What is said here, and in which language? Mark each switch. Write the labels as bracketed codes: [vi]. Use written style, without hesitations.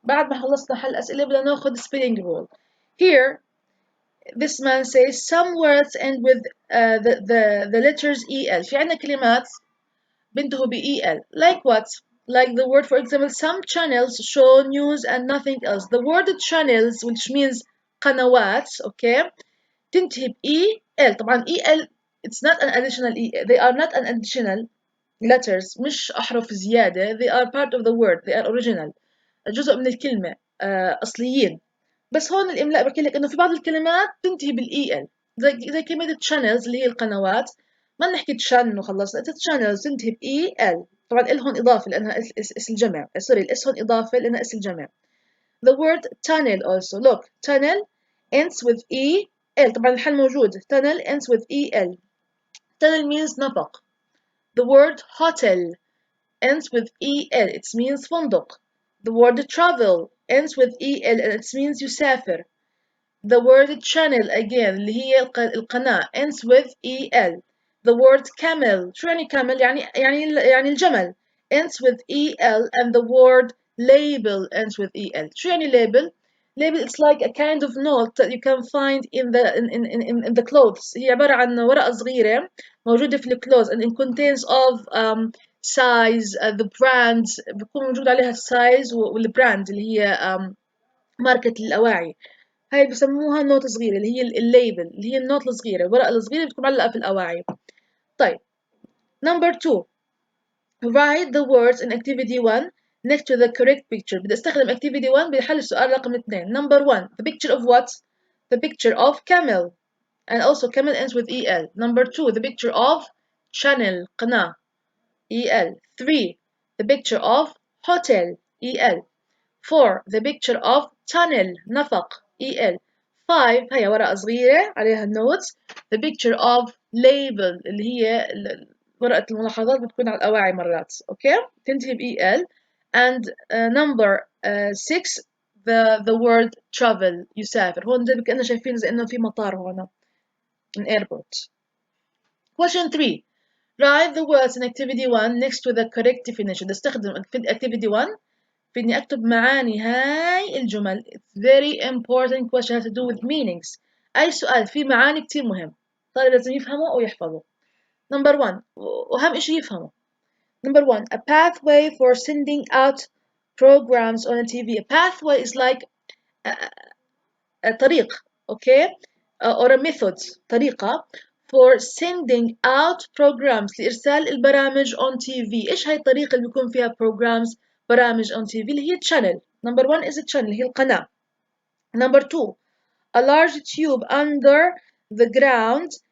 [ar] بعد ما خلصنا حل أسئلة بدنا ناخذ spelling rule. [en] Here, this man says some words end with the letters EL. [ar] في عندنا كلمات بنتهي ب EL. [en] Like what? Like the word, for example, some channels show news and nothing else. The word channels, which means قنوات, okay, [ar] تنتهي ب [en] EL. طبعا EL, it's not an additional E. They are not an additional letters. [ar] مش أحرف زيادة. [en] They are part of the word. They are original. [ar] جزء من الكلمة. أصليين. بس هون الإملاء بحكي لك إنه في بعض الكلمات تنتهي بالإي إل زي كلمة channels اللي هي القنوات ما نحكي تشان وخلصنا channels تنتهي بإي إل طبعا إل هون إضافة لأنها اسم الجمع سوري الإس هون إضافة لأنها اسم الجمع. [en] The word tunnel also look tunnel ends with E L [ar] طبعا الحل موجود [en] tunnel ends with E L. Tunnel means نفق. The word hotel ends with E L it means فندق. The word travel ends with E L and it means يسافر. The word channel again [ar] اللي هي القناة [en] ends with EL. The word camel [ar] شو يعني [en] camel [ar] يعني الجمل [en] ends with EL and the word label ends with EL. [ar] شو يعني label? [en] Label it's like a kind of note that you can find in the clothes. [ar] هي عبارة عن ورقة صغيرة موجودة في الكلوز [en] and it contains of size the brands [ar] بيكون موجود عليها السايز والبراند اللي هي ماركة الأواعي. هاي بسموها نوت صغيرة اللي هي الليبل اللي هي النوت الصغيرة الورقة الصغيرة بتكون معلقة في الأواعي. [en] طيب number 2 write the words in activity 1 next to the correct picture. [ar] بدي استخدم activity 1 بحل السؤال رقم 2. [en] number 1 the picture of what? the picture of camel and also camel ends with EL. number 2 the picture of channel قناة EL. 3 the picture of hotel EL. 4 the picture of tunnel نفق EL. [ar] 5 هي ورقة صغيرة عليها notes [en] the picture of label [ar] اللي هي ورقة الملاحظات بتكون على الأواعي مرات أوكي تنتهي ب EL [en] and number 6 the word travel [ar] يسافر هون زي كأننا شايفين زي إنه في مطار هون [en] an airport. Question 3 write the words in activity 1 next to the correct definition. [ar] استخدم activity 1 في إني أكتب معاني هاي الجمل. [en] It's very important question has to do with meanings. [ar] أي سؤال فيه معاني كتير مهم. طالب لازم يفهمه أو يحفظه. Number 1 وأهم إشي يفهمه. [en] Number 1 a pathway for sending out programs on a TV. A pathway is like a طريق okay or a method طريقة for sending out programs [ar] لإرسال البرامج [en] on TV. [ar] إيش هاي الطريقة اللي بيكون فيها programs برامج on TV اللي هي channel. [en] Number 1 is a channel [ar] هي القناة. [en] Number 2 a large tube under the ground